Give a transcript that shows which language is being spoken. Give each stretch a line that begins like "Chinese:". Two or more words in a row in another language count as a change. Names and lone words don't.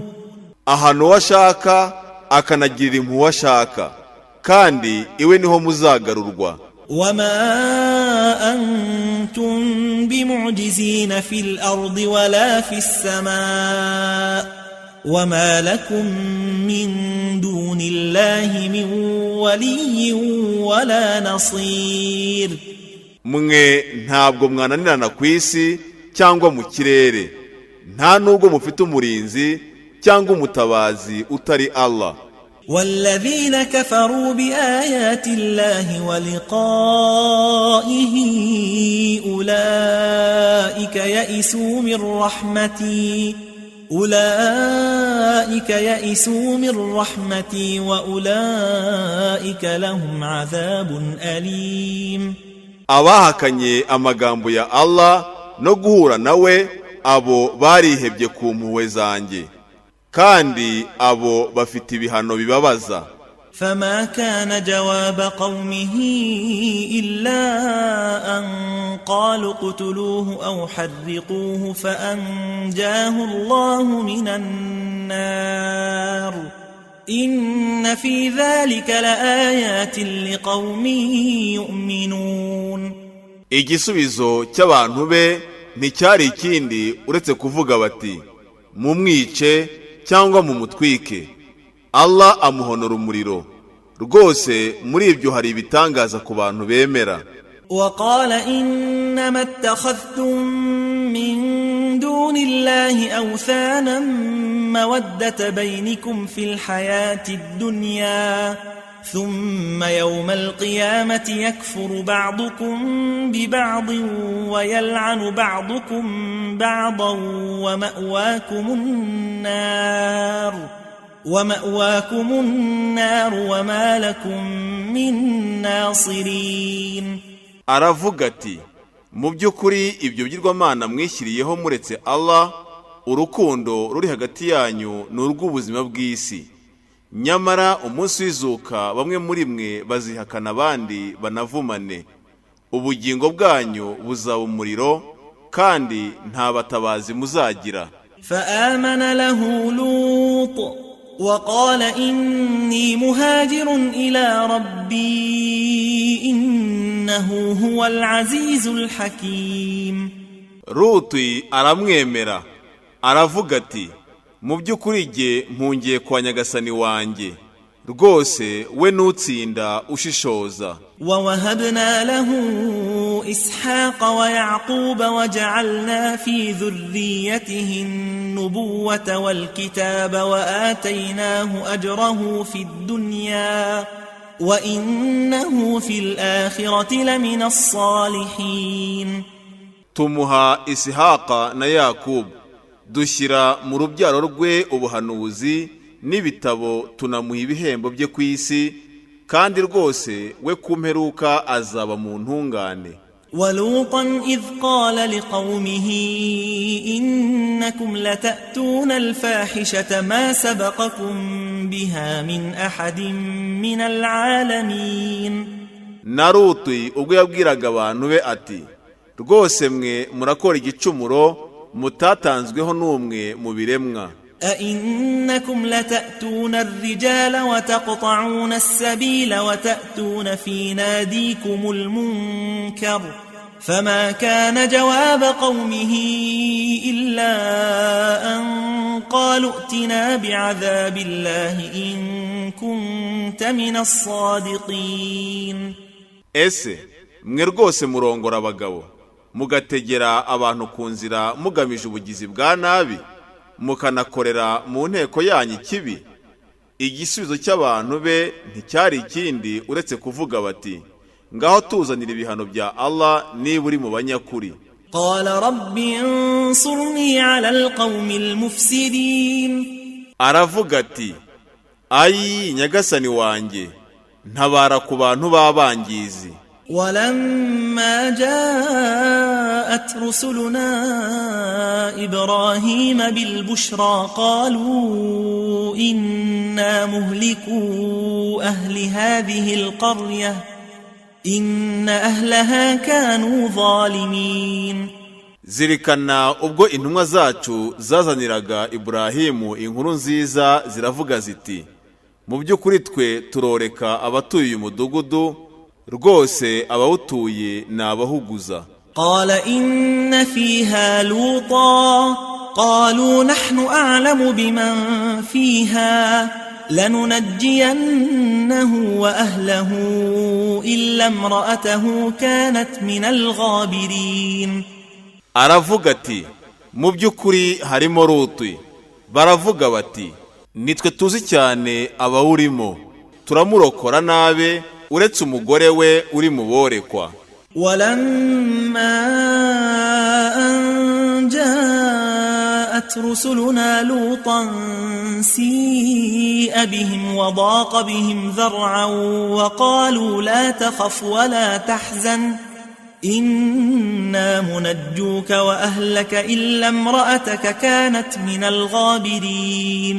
Kinyarwanda: ahana uwo ashaka akanagirira impuhwe uwo ashaka, kandi iwe niho muzagarurwa.
Arabic: وما أنتم بمعجزين في الأرض ولا في السماء وما لكم من دون الله من ولي ولا نصير.
Kinyarwanda: mwe ntabwo mwananirana ku isi cyangwa mu kirere, nta nubwo mufite umurinzi cyangwa umutabazi utari Allah.
Arabic: والذين كفروا بآيات الله ولقائه أولئك يئسوا من رحمتي وأولئك لهم عذاب أليم.
Kinyarwanda: abahakanye amagambo ya Allah no guhura nawe, abo barihebye ku mpuhwe zanjye, kandi abo bafite ibihano bibabaza.
Arabic: فما كان جواب قومه إلا أن قالوا اقتلوه أو حرقوه فأنجاه الله من النار إن في ذلك لآيات لقوم يؤمنون.
Kinyarwanda: igisubizo cy'abantu be nticyari ikindi uretse kuvuga bati mumwice cyangwa mumutwike. Allah amuhonora umuriro. Rwose muri ibyo hari ibitangaza ku bantu bemera.
Arabic: وقال إنما اتخذتم من دون الله أوثانا مودة بينكم في الحياة الدنيا ثم يوم القيامة يكفر بعضكم ببعض ويلعن بعضكم بعضا ومأواكم النار وما لكم من ناصرين.
Kinyarwanda: Aravuga ati mu by'ukuri ibyo bigirwamana mwishyiriyeho muretse Allah, urukundo ruri hagati yanyu ni urw'ubuzima bw'isi. Nyamara umunsi w'izuka bamwe muri mwe bazihakana abandi banavumane. Ubugingo bwanyu buzaba umuriro kandi nta batabazi muzagira.
Arabic: فآمن له لوط وقال إني مهاجر إلى ربي إنه هو العزيز الحكيم.
Kinyarwanda: Ruti aramwemera aravuga ati mu by'ukuri jye mpungiye kwa nyagasani wanjye, rwose we nutsinda ushishoza.
Arabic: ووهبنا له إسحاق ويعقوب وجعلنا في ذريته النبوة والكتاب وآتيناه أجره في الدنيا وإنه في الآخرة لمن الصالحين.
Kinyarwanda: Tumuha Isihaka na Yakubu, dushyira mu rubyaro rwe ubuhanuzi n'ibitabo, tunamuha ibihembo bye ku isi, kandi rwose we kumperuka azaba mu ntungane.
Arabic: ولوطا إذ قال لقومه إنكم لتأتون الفاحشة ما سبقكم بها من أحد من العالمين.
Kinyarwanda: Na Ruti ubwo yabwiraga abantu be ati rwose mwe murakora igicumuro mutatanzweho n'umwe mu biremwa.
Arabic: أئنكم لتأتون الرجال وتقطعون السبيل وتأتون في ناديكم المنكر فما كان جواب قومه إلا أن قالوا ائتنا بعذاب الله إن كنت من الصادقين.
Kinyarwanda: Ese mwe rwose murongora abagabo mugategera abantu ku nzira mugamije ubugizi bwa nabi, mukanakorera mu nteko yanyu ikibi? Igisubizo cy'abantu be nticyari ikindi uretse kuvuga bati ngaho tuzanira ibihano bya Allah niba uri mu banyakuri.
Arabic: قال رب انصرني على القوم المفسدين.
Kinyarwanda: Aravuga ati ayi nyagasani wanjye, ntabara ku bantu b'abangizi.
Arabic: ولما جاءت رسلنا إبراهيم بالبشرى قالوا إنا مهلكو أهل هذه القرية إن أهلها كانوا ظالمين.
Kinyarwanda: Zirikana ubwo intumwa zacu zazaniraga Ibrahimu inkuru nziza ziravuga ziti mu by'ukuri twe turoreka abatuye uyu mudugudu, rwose abawutuye ni abahuguza.
Arabic: قال إن فيها لوطا قالوا نحن أعلم بمن فيها لننجينه وأهله إلا امرأته كانت من الغابرين.
Kinyarwanda: Aravuga ati mu by'ukuri harimo Ruti. Baravuga bati nitwe tuzi cyane abawurimo, turamurokora nabe uretse umugore we uri mu borekwa.
Arabic: ولما أن جاءت رسلنا لوطا سيء بهم وضاق بهم ذرعا وقالوا لا تخف ولا تحزن إنا منجوك وأهلك إلا امرأتك كانت من الغابرين.